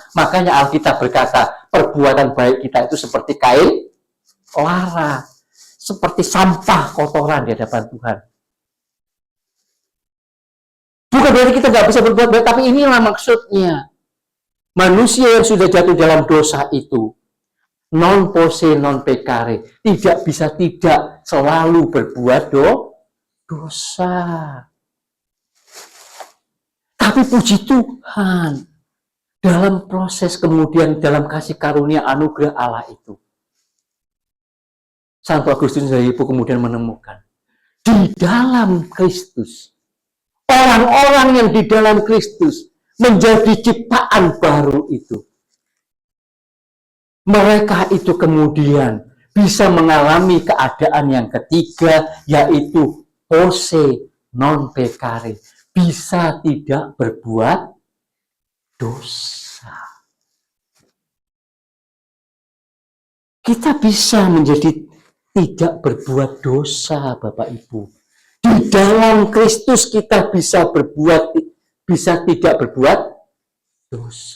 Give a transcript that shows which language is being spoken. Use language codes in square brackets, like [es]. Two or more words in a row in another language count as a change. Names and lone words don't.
[id] Makanya Alkitab berkata, perbuatan baik kita itu seperti kain lara, seperti sampah kotoran di hadapan Tuhan. Bukan berarti kita nggak bisa berbuat baik, tapi inilah maksudnya. Manusia yang sudah jatuh dalam dosa itu, [la] non posse non peccare, [id] tidak bisa tidak selalu berbuat dosa. Tapi puji Tuhan, dalam proses kemudian dalam kasih karunia anugerah Allah itu, Santo Agustinus dari Hippo kemudian menemukan di dalam Kristus, orang-orang yang di dalam Kristus menjadi ciptaan baru itu, mereka itu kemudian bisa mengalami keadaan yang ketiga, yaitu [la] posse non peccare, [id] bisa tidak berbuat dosa. Kita bisa menjadi tidak berbuat dosa, Bapak Ibu. Di dalam Kristus kita bisa tidak berbuat dosa.